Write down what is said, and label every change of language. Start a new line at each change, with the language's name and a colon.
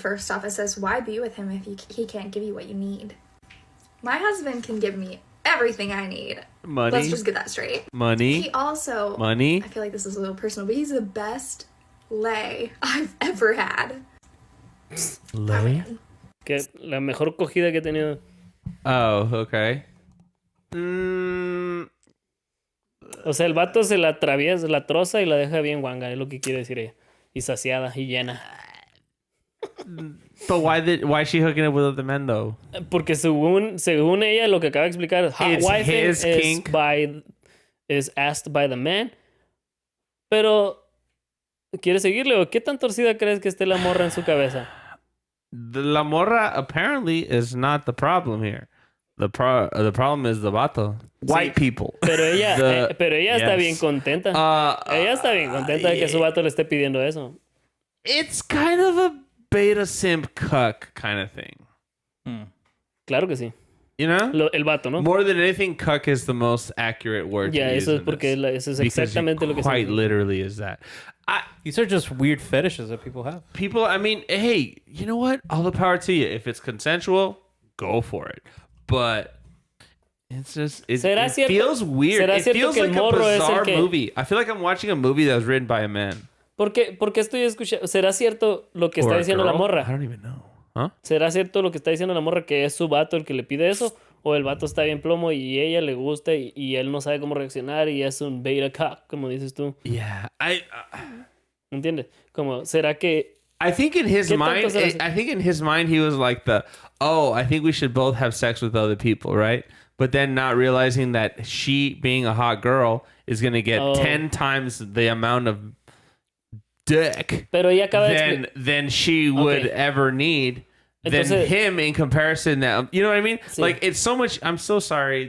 English: First off, it says, why be with him if he can't give you what you need? My husband can give me everything I need. Money. Let's just get that straight. Money. He also... Money. I feel like this is a little personal, but he's the best lay I've ever had. Lay?
Spanish: Que la mejor cogida que he tenido.
English: Oh, okay.
Spanish: O sea, el vato se la atraviesa, la troza y la deja bien guanga, es lo que quiere decir ella. Y saciada y llena.
English: But why is she hooking up with other men though?
Spanish: Porque según ella, lo que acaba de explicar,
English: Hotwifing is asked by the man.
Spanish: Pero, ¿quieres seguirle o qué tan torcida crees que esté la morra en su cabeza?
English: La morra apparently is not the problem here. The problem is the vato. White people.
Spanish: Pero ella, está bien contenta. Ella está bien contenta de que su vato le esté pidiendo eso.
English: It's kind of a beta simp cuck kind of thing.
Spanish: Claro que sí.
English: You know?
Spanish: El vato, ¿no?
English: More than anything, cuck is the most accurate word to use
Spanish: eso es porque eso es exactamente lo que
English: quite literally is that. These are just weird fetishes that people have. People, I mean, hey, you know what? All the power to you. If it's consensual, go for it. But it's just, it feels weird. It feels like a bizarre movie. I feel like I'm watching a movie that was written by a man.
Spanish: Porque estoy escuchando. ¿Será cierto lo que está diciendo la morra?
English: I don't even know. Huh?
Spanish: ¿Será cierto lo que está diciendo la morra que es su vato el que le pide eso? ¿O el vato está bien plomo y ella le gusta y él no sabe cómo reaccionar y es un beta cock, como dices tú?
English: Yeah.
Spanish: ¿Entiendes? Como, ¿será que...
English: I think in his mind, he was like I think we should both have sex with other people, right? But then not realizing that she, being a hot girl, is going to get 10 times the amount of dick than she would ever need than him in comparison. That, you know what I mean? Sí. Like, it's so much. I'm so sorry.